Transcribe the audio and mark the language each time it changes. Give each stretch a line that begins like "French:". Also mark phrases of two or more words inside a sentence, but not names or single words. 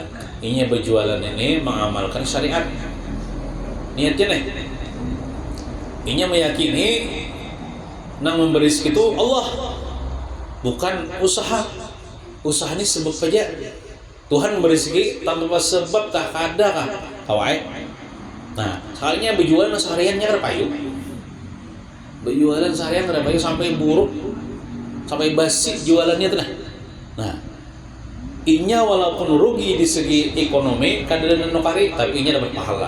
Indonesian: Ini berjualan ini mengamalkan syariat. Niatnya nih.
Banjar: Ini meyakini nang memberi rezeki itu Allah, bukan usaha.
Indonesian: Usaha ini sebab saja. Tuhan memberi rezeki tanpa sebab tak ada kah?
Banjar: Kawai. Nah, soalnya berjualan sehariannya ada payu. Berjualan seharian ada payu sampai buruk, sampai basi jualannya tuh. Nah, inya walaupun rugi di segi ekonomi kadang nukari, tapi inya dapat pahala.